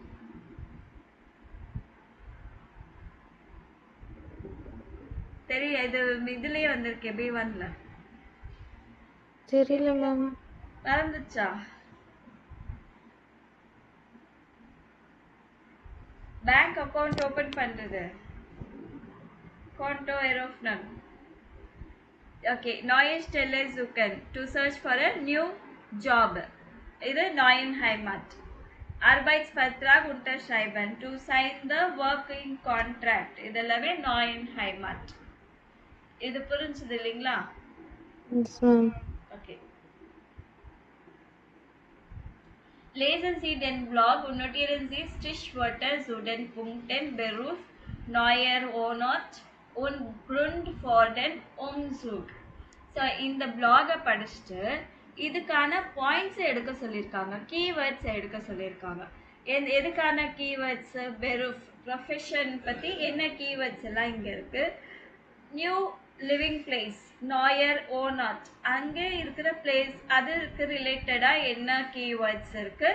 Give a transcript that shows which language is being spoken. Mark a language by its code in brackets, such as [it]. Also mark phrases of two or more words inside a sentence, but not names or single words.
[ta] தெரியும், இது இதுலயே வந்திருக்கே B1ல. தெரியல மேம். மறந்துச்சா? பேங்க் அக்கவுண்ட் ஓபன் பண்றது [de] Konto eröffnen. [en] Okay, [de] neue Stelle suchen [en] to search for a new job. இது [de] neuen Heimat. Arbeitsvertrag unterschreiben [en] to sign the working contract. [ta] இதெல்லாமே [de] neuen Heimat. [ta] இது புரிஞ்சது இல்லைங்களா? [en] Yes, ma'am. Okay. [de] Lesen Sie den Blog und notieren Sie Stichwörter zu den Punkten Beruf, neuer Wohnort und Grund for den Umzug. [ta] ஸோ இந்த பிளாகை படிச்சுட்டு இதுக்கான பாயிண்ட்ஸை எடுக்க சொல்லியிருக்காங்க, கீவேர்ட்ஸை எடுக்க சொல்லியிருக்காங்க. எதுக்கான கீவேர்ட்ஸு? பெருஃப் ப்ரொஃபஷன் பற்றி என்ன கீவேர்ட்ஸ் எல்லாம் இங்கே இருக்குது. [en] new living place, [de] neuer Wohnort, [ta] அங்கே இருக்கிற பிளேஸ் அதுக்கு ரிலேட்டடாக என்ன கீவேர்ட்ஸ் இருக்குது.